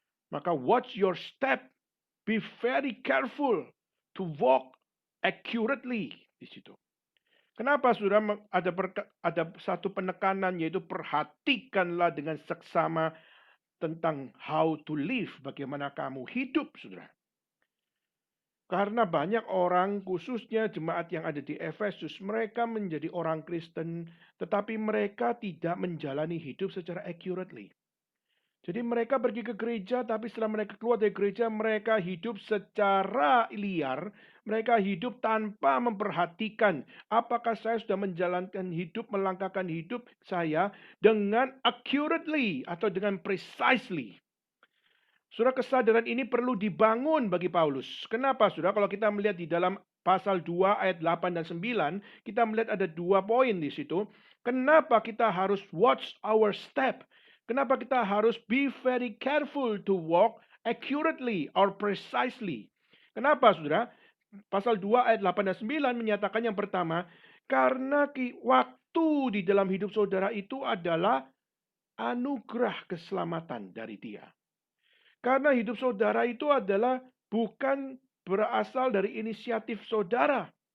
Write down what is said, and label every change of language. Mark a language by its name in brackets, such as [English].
[Indonesian] Maka [English] watch your step, be very careful to walk accurately [Indonesian] di situ. Kenapa saudara ada satu penekanan yaitu perhatikanlah dengan seksama tentang [English] how to live, [Indonesian] bagaimana kamu hidup saudara. Karena banyak orang, khususnya jemaat yang ada di Efesus, mereka menjadi orang Kristen, tetapi mereka tidak menjalani hidup secara accurately. Jadi mereka pergi ke gereja, tapi setelah mereka keluar dari gereja, mereka hidup secara liar. Mereka hidup tanpa memperhatikan apakah saya sudah menjalankan hidup, melangkahkan hidup saya dengan accurately atau dengan precisely. Saudara, kesadaran ini perlu dibangun bagi Paulus. Kenapa, saudara? Kalau kita melihat di dalam pasal 2 ayat 8 dan 9, kita melihat ada 2 poin di situ. Kenapa kita harus [English] watch our step? [Indonesian] Kenapa kita harus [English] be very careful to walk accurately or precisely? [Indonesian] Kenapa, saudara? Pasal 2 ayat 8 dan 9 menyatakan yang pertama, karena waktu di dalam hidup saudara itu adalah anugerah keselamatan dari Dia. Karena hidup saudara itu adalah bukan berasal dari inisiatif saudara.